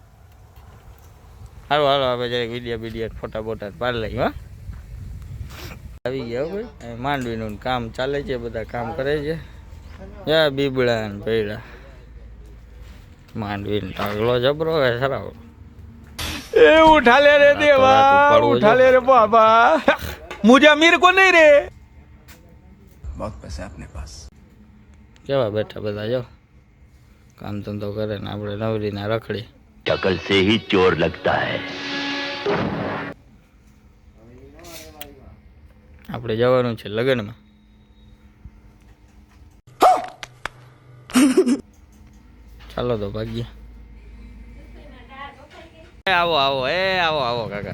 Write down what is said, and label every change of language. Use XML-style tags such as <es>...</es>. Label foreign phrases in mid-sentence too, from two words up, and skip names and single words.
<gu>સારું હાલો આપણે જરાક વિડીયો ફોટા બોટા પાડી લઈ. હા આવી ગયા ભાઈ. અહીં માંડવીનું કામ ચાલે છે, બધા કામ કરે છે. યા બીબડા ને પૈડા માંડવીનો ઢગલો જબરો હે સરાવ.</gu> <hi>ए उठा ले रे देवा, उठा ले रे बाबा, मुझे अमीर को नहीं रे. बहुत पैसा अपने पास.</hi> <gu>કેવા બેઠા બધા જો કામ ધંધો કરે ને આપણે નવરીના રખડી.</gu> <hi>शक्ल से ही चोर लगता है.</hi> <gu>આપણે જવાનું છે લગ્નમાં. ચાલો તો ભાગ્ય. આવો આવો આવો આવો કાકા.</gu>